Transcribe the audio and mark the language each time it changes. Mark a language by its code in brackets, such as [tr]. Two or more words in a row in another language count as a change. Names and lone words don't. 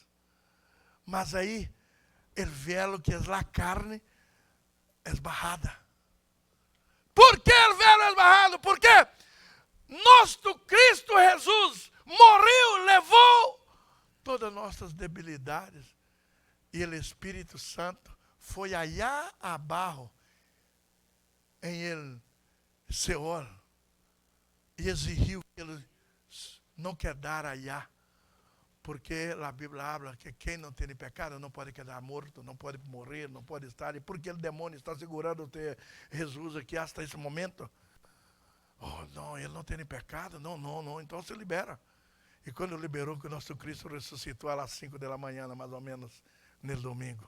[pt] Mas aí, o velo que é a carne é barrada. Por que o velo é barrado? Porque nosso Cristo Jesus morreu, levou todas as nossas debilidades. E o Espírito Santo foi allá abaixo, em el Seol, e exigiu que ele não quedara allá. Porque a Bíblia habla que quem não tem pecado não pode quedar morto, não pode morrer, não pode estar. E por que o demônio está segurando Jesus aqui até esse momento? Oh, não, ele não tem pecado. Não. Então se libera. E quando liberou, que o nosso Cristo ressuscitou às 5 da manhã, mais ou menos, no domingo.